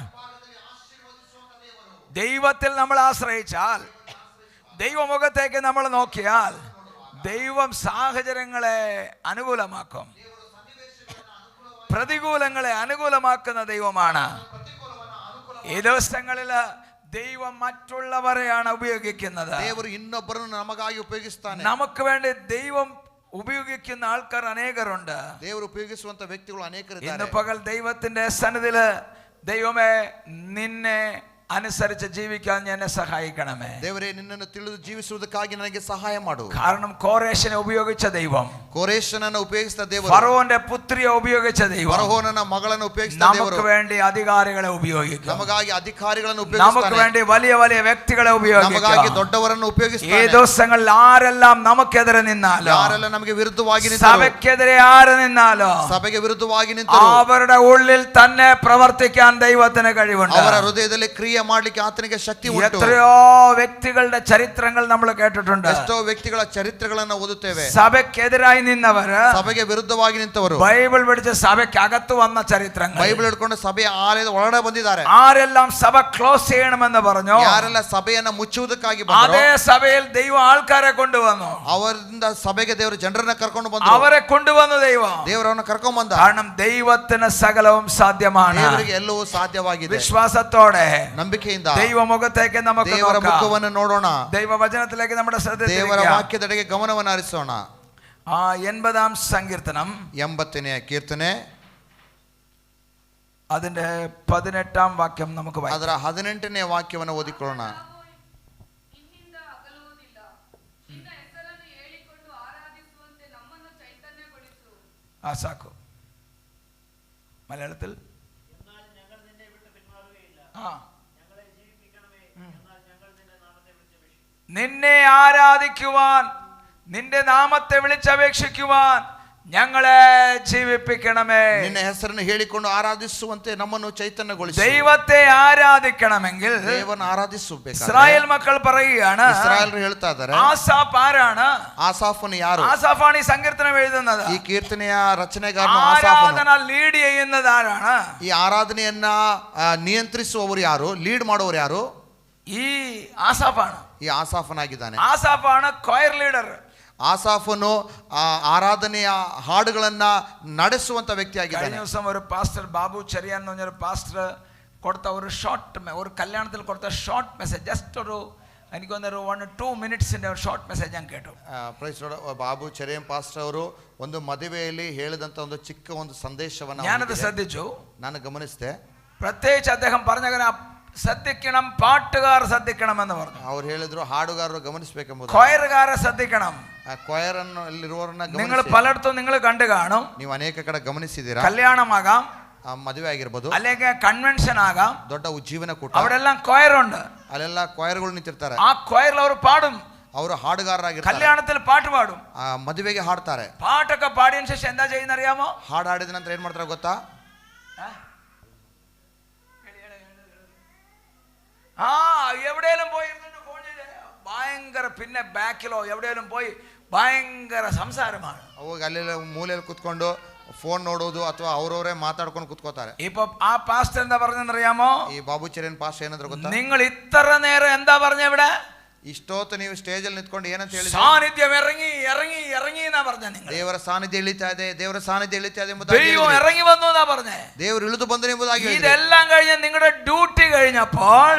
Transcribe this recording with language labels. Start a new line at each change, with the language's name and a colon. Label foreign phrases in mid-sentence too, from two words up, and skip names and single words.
Malayalam: ദൈവത്തിൽ നമ്മൾ ആശ്രയിച്ചാൽ, ദൈവമുഖത്തേക്ക് നമ്മൾ നോക്കിയാൽ, ദൈവം സാഹചര്യങ്ങളെ അനുകൂലമാക്കും. പ്രതികൂലങ്ങളെ അനുകൂലമാക്കുന്ന ദൈവമാണ്. ഈ ദിവസങ്ങളിൽ ദൈവം മറ്റുള്ളവരെയാണ് ഉപയോഗിക്കുന്നത്.
Kannada: ದೇವರು ಇನ್ನೊಬ್ಬರನ್ನು ನಮಗಾಗಿ ಉಪಯೋಗಿಸ್ತಾನೆ.
Malayalam: നമുക്ക് വേണ്ടി ദൈവം ഉപയോഗിക്കുന്ന ആൾക്കാർ അനേകരുണ്ട്.
Kannada: ದೇವರು ಉಪಯೋಗಿಸುವಂತ ವ್ಯಕ್ತಿಗಳು
Malayalam: ഇന്ന്
Kannada: ಅನೇಕರಿದ್ದಾರೆ.
Malayalam: പകൽ ദൈവത്തിന്റെ സന്നിധിയില്, ദൈവമേ, നിന്നെ അനുസരിച്ച് ജീവിക്കാൻ എന്നെ സഹായിക്കണമേ.
Kannada: ದೇವರೇ, ನಿನ್ನನ್ನು ತಿಳಿದು ಜೀವಿಸುವುದಕ್ಕಾಗಿ ನನಗೆ ಸಹಾಯ ಮಾಡು.
Malayalam: കാരണം കോരേശിനെ ഉപയോഗിച്ച ദൈവം,
Kannada: ಕೋರೇಶನನ್ನು ಉಪಯೋಗಿಸಿದ ದೇವರು,
Malayalam: ഫറോന്റെ പുത്രിയെ ഉപയോഗിച്ച ദൈവം,
Kannada: ಫರೋಹನ ಮಗಳನ್ನು ಉಪಯೋಗಿಸಿದ ದೇವರು
Malayalam: നമുക്ക് വേണ്ടി അധികാരികളെ ഉപയോഗിക്കും.
Kannada: ನಮಗಾಗಿ ಅಧಿಕಾರಿಗಳನ್ನು
Malayalam: നമുക്ക്
Kannada: ಉಪಯೋಗಿಸ್ತಾನೆ.
Malayalam: വേണ്ടി വലിയ വലിയ വ്യക്തികളെ
Kannada: ನಮಗಾಗಿ
Malayalam: ഉപയോഗിക്കും.
Kannada: ದೊಡ್ಡವರನ್ನು
Malayalam: ഈ
Kannada: ಉಪಯೋಗಿಸ್ತಾನೆ.
Malayalam: ദിവസങ്ങളിൽ ആരെല്ലാം നമുക്കെതിരെ നിന്നാലോ,
Kannada: ಯಾರೆಲ್ಲ ನಮಗೆ ವಿರುದ್ಧವಾಗಿ ನಿಂತರು,
Malayalam: സഭയ്ക്കെതിരെ ആര് നിന്നാലോ,
Kannada: ಸಭೆಗೆ ವಿರುದ್ಧವಾಗಿ ನಿಂತರು,
Malayalam: അവരുടെ ഉള്ളിൽ തന്നെ പ്രവർത്തിക്കാൻ ദൈവത്തിന് കഴിവുണ്ട്.
Kannada: ಅವರ ಹೃದಯದಲ್ಲಿ ಕ್ರಿಯೆ ಮಾಡ್ಲಿಕ್ಕೆ ಆತನಿಗೆ ಶಕ್ತಿ ಉಂಟು.
Malayalam: എത്രയോ വ്യക്തികളുടെ ചരിത്രങ്ങൾ നമ്മൾ കേട്ടിട്ടുണ്ട്.
Kannada: ಎಷ್ಟೋ ವ್ಯಕ್ತಿಗಳ ಚರಿತ್ರೆಗಳನ್ನು ಓದುತ್ತೇವೆ.
Malayalam: സഭയ്ക്കെതിരായി നിന്നവര്,
Kannada: ಸಭೆಗೆ ವಿರುದ್ಧವಾಗಿ ನಿಂತವರು,
Malayalam: ബൈബിൾ പഠിച്ച് സഭയ്ക്കകത്ത് വന്ന ചരിത്രങ്ങൾ,
Kannada: ಬೈಬಲ್ ಹಿಡ್ಕೊಂಡು ಸಭೆಯ ಆಲಯದ ಒಳಗಡೆ ಬಂದಿದ್ದಾರೆ.
Malayalam: ആരെല്ലാം സഭ ക്ലോസ് ചെയ്യണമെന്ന് പറഞ്ഞു,
Kannada: ಯಾರೆಲ್ಲ ಸಭೆಯನ್ನ ಮುಚ್ಚುವುದಕ್ಕಾಗಿ ಬಂದರು,
Malayalam: അതേ സഭയിൽ ദൈവം ആൾക്കാരെ കൊണ്ടുവന്നു.
Kannada: ಅವರಿಂದ ಸಭೆಗೆ ದೇವರು ಜನರನ್ನ ಕರ್ಕೊಂಡು ಬಂದರು.
Malayalam: അവരെ കൊണ്ടുവന്നു ദൈവം.
Kannada: ದೇವರನ್ನ ಕರ್ಕೊಂಡು ಬಂದ.
Malayalam: കാരണം ദൈവത്തിന് സകലവും സാധ്യമാണ്.
Kannada: ದೇವರಿಗೆ ಎಲ್ಲವೂ ಸಾಧ್ಯವಾಗಿದೆ.
Malayalam: വിശ്വാസത്തോടെ
Kannada: ನಂಬಿಕೆಯಿಂದ
Malayalam: ദൈവമുഖത്തേക്ക് നമുക്ക്
Kannada: ದೇವರ
Malayalam: നോക്കാം.
Kannada: ಮುಖವನ್ನು ನೋಡೋಣ.
Malayalam: ദൈവവചനത്തിലേക്ക് നമ്മുടെ ശ്രദ്ധ
Kannada: ದೇವರ
Malayalam: തിരിക്കാം.
Kannada: ವಾಕ್ಯದೆಡೆಗೆ ಗಮನವನ್ನು ಹರಿಸೋಣ.
Malayalam: 80ാം സങ്കീർത്തനം
Kannada: 80ನೇ ಕೀರ್ತನೆ
Malayalam: അതിന്റെ 18ാം വാക്യം നമുക്ക് വായിക്കാം.
Kannada: ಅದರ 18ನೇ ವಾಕ್ಯವನ್ನು ಓದಿಕೊಳ್ಳೋಣ. ನಿನ್ನಿಂದ ಅಗಲುವುದಿಲ್ಲ, ನಿನ್ನ ಹೆಸರನ್ನು ಹೇಳಿಕೊಂಡು ಆರಾಧಿಸುವಂತೆ ನಮ್ಮನ್ನು ಚೈತನ್ಯಗೊಳಿಸು.
Malayalam: സാക്കു മലയാളത്തിൽ നിന്നെ ആരാധിക്കുവാൻ, നിന്റെ നാമത്തെ വിളിച്ചപേക്ഷിക്കുവാൻ ഞങ്ങളെ ജീവിപ്പിക്കണമേ.
Kannada: ನಿನ್ನ ಹೆಸರನ್ನು ಹೇಳಿಕೊಂಡು ಆರಾಧಿಸುವಂತೆ ನಮ್ಮನ್ನು ಚೈತನ್ಯಗೊಳಿಸು.
Malayalam: ദൈവത്തെ ആരാധിക്കണമെങ്കിൽ
Kannada: ದೇವರನ್ನು ಆರಾಧಿಸಬೇಕು.
Malayalam: ഇസ്രായേൽ മക്കൾ പറയുകയാണ്,
Kannada: ಇಸ್ರಾಯೇಲರು ಹೇಳ್ತಾ ಇದ್ದಾರೆ,
Malayalam: ആസാഫ് ആരാണ്?
Kannada: ಆಸಾಫನು ಯಾರು?
Malayalam: ആസാഫാണ് ഈ സങ്കീർത്തനം എഴുതുന്നത്.
Kannada: ಈ ಕೀರ್ತನೆಯ ರಚನೆಗಾರನು ಆಸಾಫನು.
Malayalam: ആരാധന ലീഡ് ചെയ്യുന്നത് ആരാണ്?
Kannada: ಈ ಆರಾಧನೆಯನ್ನ ನಿಯಂತ್ರಿಸುವವರು ಯಾರು? ಲೀಡ್ ಮಾಡುವವರು ಯಾರು?
Malayalam: ഈ ആസാഫാണ്.
Kannada: ಈ ಆಸಾಫನಾಗಿದ್ದಾನೆ.
Malayalam: ആസാഫാണ്
English: choir leader.
Kannada: ಆಸಾಫನು ആരാധನೆಯ ಹಾಡುಗಳನ್ನ ನಡೆಸುವಂತ ವ್ಯಕ್ತಿ
Malayalam: കഴിഞ്ഞ
Kannada: ಆಗಿದ್ದಾನೆ.
Malayalam: ദിവസം ഒരു പാസ്റ്റർ ബാബു ചെറിയാൻ എന്ന് പറഞ്ഞൊരു പാസ്റ്റർ കൊടുത്ത ഒരു ഒരു കല്യാണത്തിൽ കൊടുത്ത
English: short message,
Malayalam: ജസ്റ്റ് ഒരു എനിക്ക് തോന്നുന്നു 1-2 മിനിറ്റ്സിന്റെ ഒരു
English: short message
Malayalam: ഞാൻ കേട്ടു.
Kannada: ಬಾಬು ಚೆರಿಯಂ ಪಾಸ್ಟರ್ ಅವರು ಒಂದು ಮದುವೆಯಲ್ಲಿ ಹೇಳಿದಂತ ಒಂದು ಚಿಕ್ಕ ಒಂದು ಸಂದೇಶವನ್ನು
Malayalam: ഞാനത് ശ്രദ്ധിച്ചു.
Kannada: ನಾನು ಗಮನಿಸಿದೆ.
Malayalam: പ്രത്യേകിച്ച് അദ്ദേഹം പറഞ്ഞങ്ങനെ ശ്രദ്ധിക്കണം, പാട്ടുകാർ ശ്രദ്ധിക്കണം എന്ന് പറഞ്ഞു.
Kannada: ಅವ್ರು ಹೇಳಿದ್ರು ಹಾಡುಗಾರರು ಗಮನಿಸಬೇಕೆಂಬುದು.
Malayalam: കൊയറുകാര ശ്രദ്ധിക്കണം.
Kannada: ಕೊಯರ್ ಅಲ್ಲಿರುವವರನ್ನ
Malayalam: നിങ്ങൾ പലയിടത്തും നിങ്ങൾ കണ്ടു കാണും.
Kannada: ನೀವು ಅನೇಕ ಕಡೆ ಗಮನಿಸಿದ್ದೀರಾ?
Malayalam: കല്യാണമാകാം,
Kannada: ಮದುವೆ ಆಗಿರ್ಬೋದು,
Malayalam: അല്ലെങ്കിൽ കൺവെൻഷൻ ആകാം,
Kannada: ದೊಡ್ಡ ಉಜ್ಜೀವನ ಕೂಟ,
Malayalam: അവിടെ എല്ലാം കൊയറുണ്ട്.
Kannada: ಅಲ್ಲೆಲ್ಲ ಕೊಯರ್ಗಳು ನಿಂತಿರ್ತಾರೆ.
Malayalam: ആ കൊയറിൽ അവർ പാടും.
Kannada: ಅವರು ಹಾಡುಗಾರರಾಗಿರ್ತಾರೆ,
Malayalam: കല്യാണത്തിൽ പാട്ട് പാടും,
Kannada: ಮದುವೆಗೆ ಹಾಡ್ತಾರೆ.
Malayalam: പാട്ടൊക്കെ പാടിയതിനു ശേഷം എന്താ ചെയ്യുന്ന അറിയാമോ?
Kannada: ಹಾಡು ಹಾಡಿದ ನಂತರ ಏನ್ ಮಾಡ್ತಾರೆ ಗೊತ್ತಾ?
Malayalam: എവിടെയെങ്കിലും പോയി ഫോൺ ചെയ്ത് ഭയങ്കര, പിന്നെ ബാക്കിലോ എവിടെയെങ്കിലും പോയി ഭയങ്കര സംസാരമാണ്.
Kannada: ಅವಾಗ ಅಲ್ಲಿ ಮೂಲೆಯಲ್ಲಿ ಕುತ್ಕೊಂಡು ಫೋನ್ ನೋಡೋದು ಅಥವಾ ಅವ್ರವರೇ ಮಾತಾಡ್ಕೊಂಡು ಕುತ್ಕೋತಾರೆ.
Malayalam: ഇപ്പൊ ആ പാസ്റ്റർ എന്താ പറഞ്ഞെന്നറിയാമോ?
Kannada: ಈ ಬಾಬುಚರಿಯನ್ ಪಾಸ್ಟರ್ ಏನಂದ್ರೆ ಗೊತ್ತಾ?
Malayalam: നിങ്ങൾ ഇത്ര നേരം എന്താ പറഞ്ഞ ഇവിടെ?
Kannada: ಇಷ್ಟೊತ್ತು ನೀವು ಸ್ಟೇಜ್ ಅಲ್ಲಿ ನಿಂತ್ಕೊಂಡು ಏನಂತ ಹೇಳಿ?
Malayalam: സാന്നിധ്യം ഇറങ്ങി ഇറങ്ങി ഇറങ്ങി എന്നാ പറഞ്ഞ. നിങ്ങൾ
Kannada: ದೇವರ ಸಾನ್ನಿಧ್ಯ ಇಳಿತಾ ಇದೆ, ದೇವರ ಸಾನ್ನಿಧ್ಯ ಇಳಿತಾ ಇದೆ
Malayalam: ദൈവം ഇറങ്ങി വന്നു എന്നാ പറഞ്ഞേ.
Kannada: ದೇವರು ಇಳಿದು ಬಂದರು ಎಂಬುದಾಗಿ.
Malayalam: ഇതെല്ലാം കഴിഞ്ഞ് നിങ്ങളുടെ ഡ്യൂട്ടി കഴിഞ്ഞപ്പോൾ,